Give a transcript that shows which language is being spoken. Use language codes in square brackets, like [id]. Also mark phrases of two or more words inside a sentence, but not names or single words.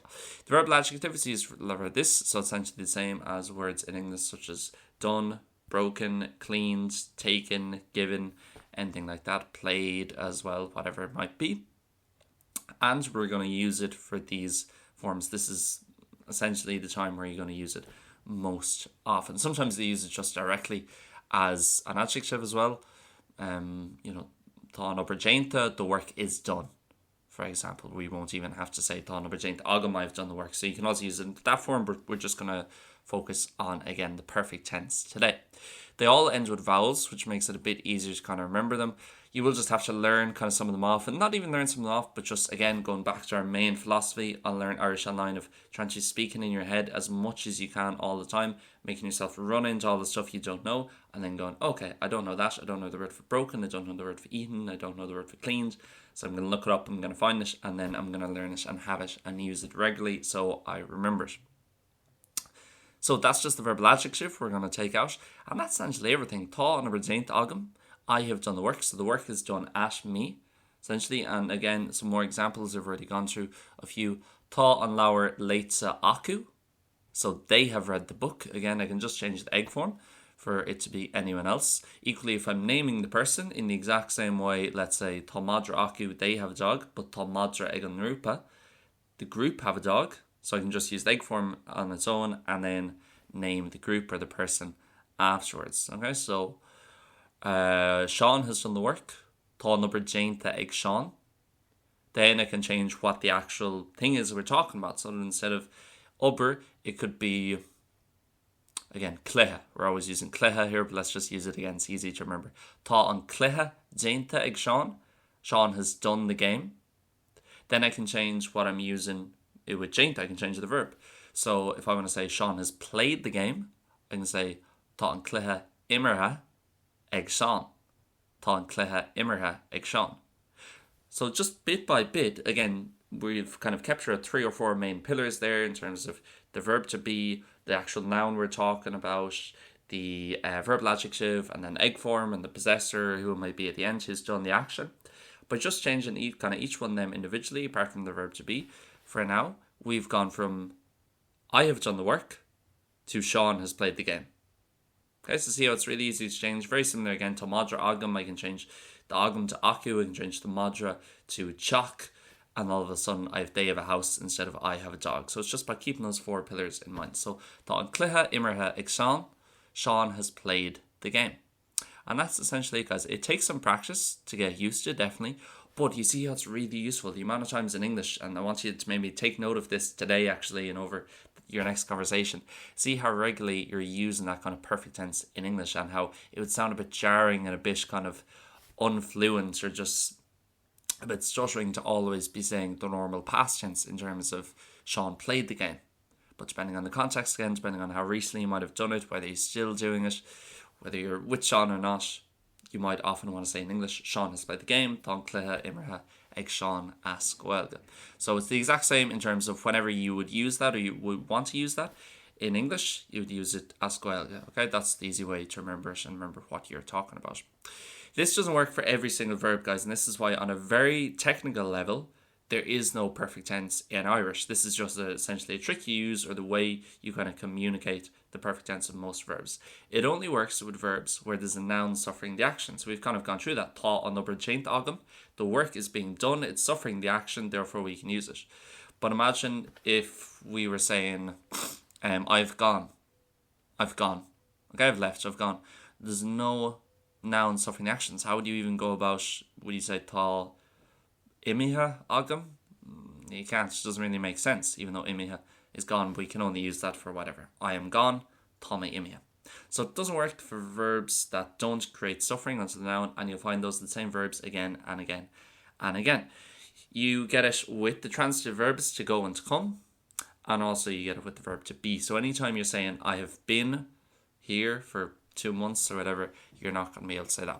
[en] The verbal adjective is used for this, so essentially the same as words in English such as done, broken, cleaned, taken, given, anything like that, played as well, whatever it might be. And we're going to use it for these forms. This is essentially the time where you're going to use it most often. Sometimes they use it just directly as an adjective as well. [ga] Tá obair déanta, [en] the work is done. For example, we won't even have to say [ga] Tá obair déanta agam, [en] I've done the work. So you can also use it in that form, but we're just going to focus on, again, the perfect tense today. They all end with vowels, which makes it a bit easier to kind of remember them. You will just have to learn kind of some of them off, and not even learn some of them off, but just, again, going back to our main philosophy on Learn Irish Online of trying to speak in your head as much as you can all the time, making yourself run into all the stuff you don't know, and then going, okay, I don't know that, I don't know the word for broken, I don't know the word for eaten, I don't know the word for cleaned, so I'm going to look it up, I'm going to find it, and then I'm going to learn it and have it and use it regularly so I remember it. So that's just the verbal adjective we're going to take out, and that's essentially everything. [ga] Tá obair déanta agam, [en] I have done the work, so the work is done at me, essentially. And again, some more examples. I've already gone through a few. [ga] Tá an leabhar leitsa acu, [en] so they have read the book. Again, I can just change the egg form for it to be anyone else. Equally, if I'm naming the person in the exact same way, let's say [ga] Tá madra acu, [en] they have a dog, but [ga] Tá madra ag an grúpa, [en] the group have a dog. So I can just use the egg form on its own and then name the group or the person afterwards. Okay, so Sean has done the work. [ga] Tá obair déanta ag Sean. [en] Then I can change what the actual thing is we're talking about. So instead of obair, it could be, again, cluiche. We're always using cluiche here, but let's just use it again. It's easy to remember. [ga] Tá an cluiche déanta ag Sean. [en] Sean has done the game. Then I can change what I'm using with déanta. I can change the verb. So if I want to say Sean has played the game, I can say [ga] Tá an cluiche imirthe ag Sean. Tá an cluiche imirthe ag Sean. [en] So just bit by bit, again, we've kind of captured 3 or 4 main pillars there in terms of the verb to be, the actual noun we're talking about, the verbal adjective, and then egg form, and the possessor, who it might be at the end, who's done the action. But just changing each one of them individually, apart from the verb to be, for now, we've gone from I have done the work to Sean has played the game. Okay, so see how it's really easy to change. Very similar again to [ga] madra agam. [en] I can change the agam to acu. I can change the madra to chak. And all of a sudden, they have a house instead of I have a dog. So it's just by keeping those 4 pillars in mind. [ga] So tá an cluiche imirthe ag Sean. [en] Sean has played the game. And that's essentially it, guys. It takes some practice to get used to, definitely. But you see how it's really useful. The amount of times in English, and I want you to maybe take note of this today, actually, and over your next conversation. See how regularly you're using that kind of perfect tense in English, and how it would sound a bit jarring and a bit kind of unfluent, or just a bit stuttering to always be saying the normal past tense in terms of Sean played the game. But depending on the context again, depending on how recently you might have done it, whether you're still doing it, whether you're with Sean or not, you might often want to say in English, Sean has played the game, [ga] Tá an cluiche imirthe ag Sean as Gaeilge. [en] So it's the exact same in terms of whenever you would use that, or you would want to use that in English, you would use it [ga] as Gaeilge. [en] Okay, that's the easy way to remember it and remember what you're talking about. This doesn't work for every single verb, guys, and this is why on a very technical level, there is no perfect tense in Irish. This is just essentially a trick you use, or the way you kind of communicate the perfect tense of most verbs. It only works with verbs where there's a noun suffering the action. So we've kind of gone through that. [ga] Tá an obair déanta agam. [en] The work is being done, it's suffering the action, therefore we can use it. But imagine if we were saying, I've gone. Okay, I've left, I've gone. There's no noun suffering the actions. How would you even go about, would you say [ga] Tá imithe agam? [en] You can't, it doesn't really make sense, even though imithe is gone, but we can only use that for whatever. I am gone, [ga] tá mé imithe. [en] So it doesn't work for verbs that don't create suffering onto the noun, and you'll find those are the same verbs again and again and again. You get it with the transitive verbs to go and to come, and also you get it with the verb to be. So anytime you're saying I have been, here for 2 months or whatever, you're not going to be able to say that.